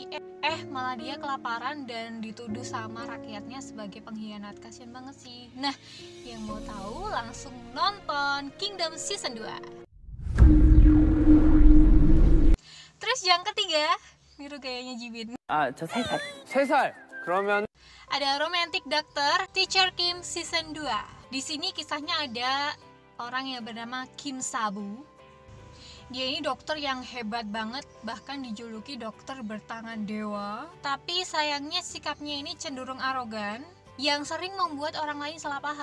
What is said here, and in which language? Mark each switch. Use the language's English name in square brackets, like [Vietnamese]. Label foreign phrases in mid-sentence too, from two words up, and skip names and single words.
[Indonesian] Malah dia kelaparan dan dituduh sama rakyatnya sebagai pengkhianat. Kasian banget sih. Nah, yang mau tahu langsung nonton Kingdom Season 2. Terus yang ketiga, niru gayanya Jibin. [Korean] 저 3살. 그러면 [Indonesian] ada Romantic Doctor Teacher Kim Season 2. Di sini kisahnya ada orang yang bernama Kim Sabu. Dia ini dokter yang hebat banget, bahkan dijuluki dokter bertangan dewa. Tapi sayangnya sikapnya ini cenderung arogan, yang sering membuat orang lain salah paham.